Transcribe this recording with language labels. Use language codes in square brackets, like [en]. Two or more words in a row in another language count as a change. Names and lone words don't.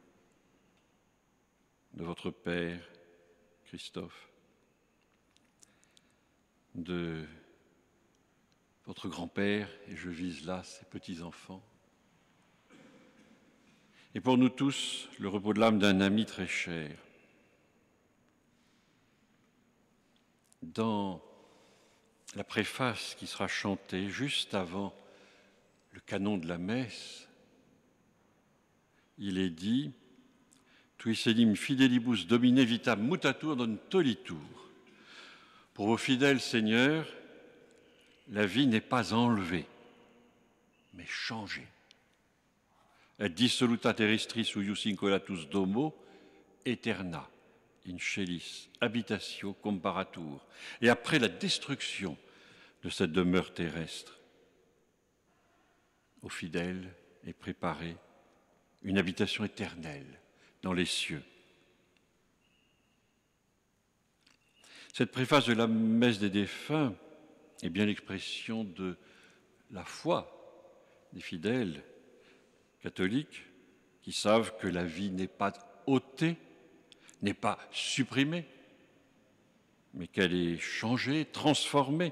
[fr] de votre père, Christophe, de votre grand-père, et je vise là ses petits-enfants, et pour nous tous, le repos de l'âme d'un ami très cher. Dans la préface qui sera chantée juste avant le canon de la messe, il est dit « [la] Tui sedim fidelibus domine vitam mutatur non tolitur ». [fr] Pour vos fidèles seigneurs, la vie n'est pas enlevée, mais changée. [la] Et dissoluta terrestris huius incolatus domo, eterna, in celis, habitatio comparatur. [fr] Et après la destruction de cette demeure terrestre, aux fidèles est préparée une habitation éternelle dans les cieux. Cette préface de la messe des défunts est bien l'expression de la foi des fidèles catholiques qui savent que la vie n'est pas ôtée, n'est pas supprimée, mais qu'elle est changée, transformée.